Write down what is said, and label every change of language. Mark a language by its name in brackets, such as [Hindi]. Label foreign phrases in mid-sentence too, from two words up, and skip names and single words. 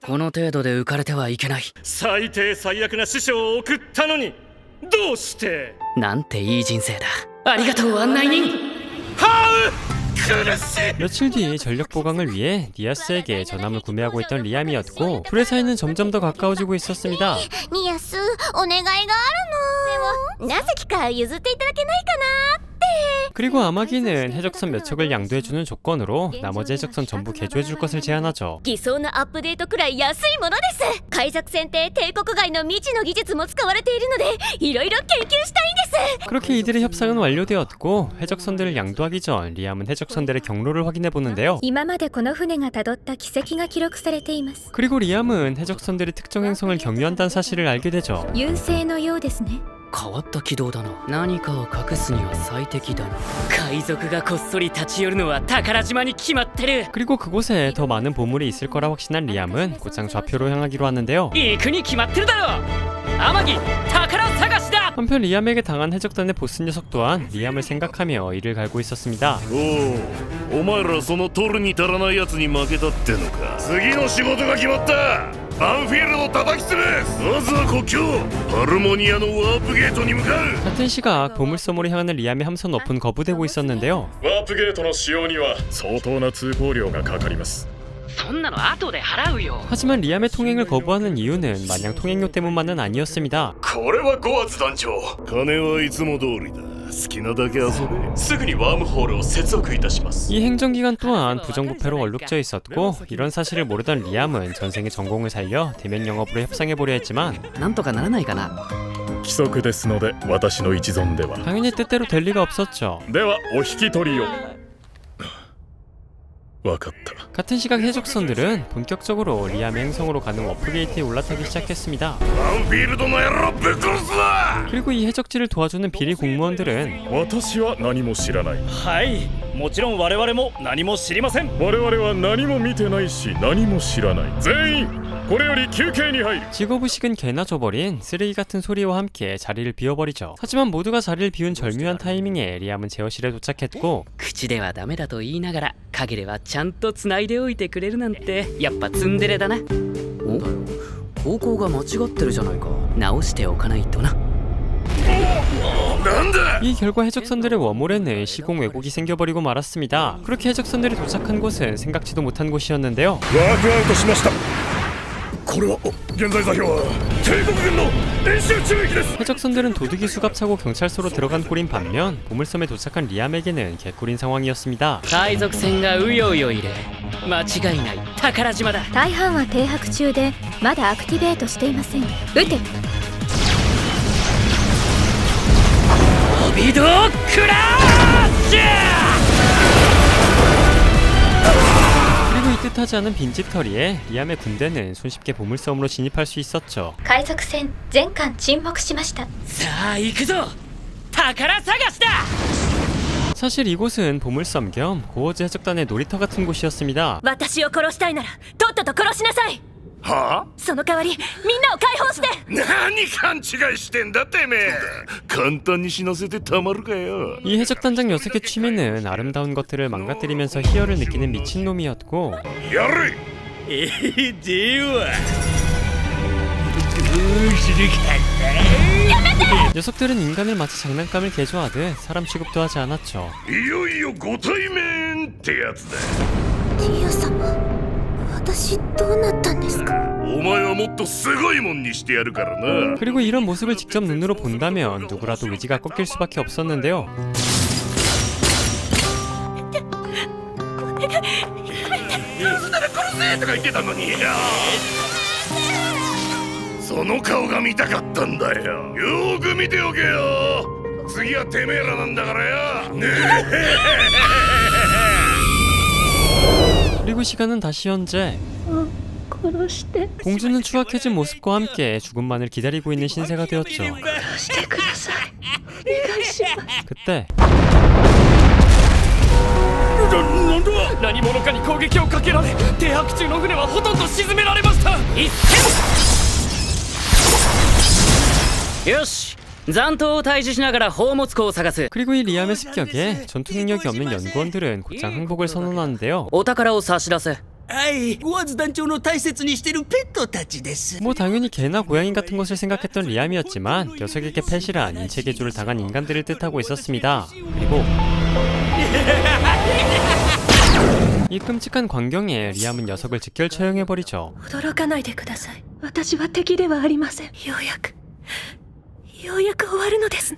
[Japanese] この程度で浮かれてはいけない。最低最悪な師匠を送ったのにどうして。なんていい人生だ。ありがとう案内人。 [Korean] 며칠 뒤 전력 보강을 위해 니아스에게 전함을 구매하고 있던 리암이었고, 둘의 사이는 점점 더 가까워지고 있었습니다. [Japanese] ニアス、お願いがあるの。でも、何隻か譲っていただけないかなって。 [Korean] 그리고 아마기는 해적선 몇 척을 양도해주는 조건으로 나머지 해적선 전부 개조해줄 것을 제안하죠. [Japanese] 偽装のアップデートくらい安いものです。海賊船って帝国外の未知の技術も使われているので、いろいろ研究したいんです。 [Korean] 그렇게 이들의 협상은 완료되었고, 해적선들을 양도하기 전 리암은 해적선들의 경로를 확인해 보는데요. [Japanese] 今までこの船が辿った軌跡が記録されています。 [Korean] 그리고 리암은 해적선들이 특정 행성을 경유한다는 사실을 알게 되죠. [Japanese] 優勢のようですね。変わった軌道だな。何かを隠すには最適だな。海賊がこっそり立ち寄るのは宝島に決まってる。 [Korean] 그리고 그곳에 더 많은 보물이 있을 거라 확신한 리암은 곧장 좌표로 향하기로 하는데요. [Japanese] 行くに決まってるだろ。天城、宝探しだ。 [Korean] 한편 리암에게 당한 해적단의 보스 녀석 또한 리암을 생각하며 이를 갈고 있었습니다. [Japanese] お前らその取るに足らないやつに負けたってのか。次の仕事が決まった。バンフィールドを叩き潰す。まずは国境ハルモニアのワープゲートに向かう。 [Korean] 같은 시각 보물섬으로 향하는 리암의 함선 오픈 거부되고 있었는데요. [Japanese] ワープゲートの使用には相当な通行料がかかります。そんなの後で払うよ。 [Korean] 하지만 리암의 통행을 거부하는 이유는 마냥 통행료 때문만은 아니었습니다. [Japanese] これはゴアズ団長。金はいつも通りだ。好きなだけ遊べ。すぐにワームホールを接続いたします。 [Korean] 이 행정기관 또한 부정부패로 얼룩져 있었고, 이런 사실을 모르던 리암은 전생의 전공을 살려 대면 영업으로 협상해보려 했지만 [Japanese] なんとかならないかな。規則ですので私の一存では。 [Korean] 당연히 뜻대로 될 리가 없었죠. [Japanese] ではお引き取りを。わかった。 [Korean] 같은 시각 해적선들은 본격적으로 리암의 행성으로 가는 워프게이트에 올라타기 시작했습니다. [Japanese] バンフィールドの野郎ぶっ殺すぞ。 [Korean] 그리고 이 해적지를 도와주는 비리 공무원들은 [Japanese] 私は何も知らない。はい、もちろん我々も何も知りません。我々は何も見てないし何も知らない。全員これより休憩に入る。 [Korean] 직업의식은 개나 줘버린 쓰레기 같은 소리와 함께 자리를 비워버리죠. 하지만 모두가 자리를 비운 절묘한 타이밍에 리암은 제어실에 도착했고 [Japanese] 口ではダメだと言いながら陰ではちゃんと繋いでおいてくれるなんてやっぱツンデレだな。お、方向が間違ってるじゃないか。直しておかないとな。 [Korean] 이 결과 해적선들의 웜홀에는 시공 왜곡이 생겨버리고 말았습니다. 그렇게 해적선들이 도착한 곳은 생각지도 못한 곳이었는데요. [Japanese] ワークアウトしました。これは現在座標は帝国軍の演習中域です。 [Korean] 해적선들은 도둑이 수갑차고 경찰서로 들어간 꼴인 반면 보물섬에 도착한 리암에게는 개꿀인 상황이었습니다. [Japanese] 海賊船がうようよいる。間違いない宝島だ。大半は停泊中でまだアクティベートしていません。撃て。ビドクラッシュ! [Korean] 그리고 이 뜻하지 않은 빈집털이에 리암의 군대는 손쉽게 보물섬으로 진입할 수 있었죠. [Japanese] 海賊船全艦沈没しました。さあ行くぞ。宝探しだ。 [Korean] 사실 이곳은 보물섬 겸 고어즈 해적단의 놀이터 같은 곳이었습니다. [Japanese] 私を殺したいならとっとと殺しなさい。はあ？その代わりみんなを解放して。何勘違いしてんだてめえ。簡単に死なせてたまるかよ。 [Korean] 이 해적단장 녀석의 취미는 아름다운 것들을 망가뜨리면서 희열을 느끼는 미친놈이었고 [Japanese] やる。では [Korean] 녀석들은 인간을 마치 장난감을 개조하듯 사람 취급도 하지 않았죠. [Japanese] いよいよご対面ってやつだ。ティア様、私どうなったんですか。お前はもっとすごいもんにしてやるからな。 [Korean] 그리고 이런 모습을 직접 눈으로 본다면 누구라도 의지가 꺾일 수밖에 없었는데요. [Japanese] 殺せとか言ってたのに。その顔が見たかったんだよ。よーく見ておけよ。次はてめえらなんだからよ。ねえ。 [Korean] 그리고 시간은 다시 현재. 공주는 추악해진 모습과 함께 죽음만을 기다리고 있는 신세가 되었죠. 그때 [Japanese] 何者かに攻撃をかけられ停泊中の船はほとんど沈められました。よし、残党を退治しながら宝物庫を探す。 [Korean] 그리고 이 리암의 습격에 전투 능력이 없는 연구원들은 곧장 항복을 선언하는데요. [Japanese] お宝を差し出せ。はい、ゴアズ団長の大切にしてるペットたちです。 [Korean] 뭐 당연히 개나 고양이 같은 것을 생각했던 리암이었지만 녀석에게 펫이란 인체 개조를 당한 인간들을 뜻하고 있었습니다. 그리고 이 끔찍한 광경에 리암은 녀석을 직결 처형해버리죠. [Japanese] 驚かないでください。私は敵ではありません。ようやく終わるのですね。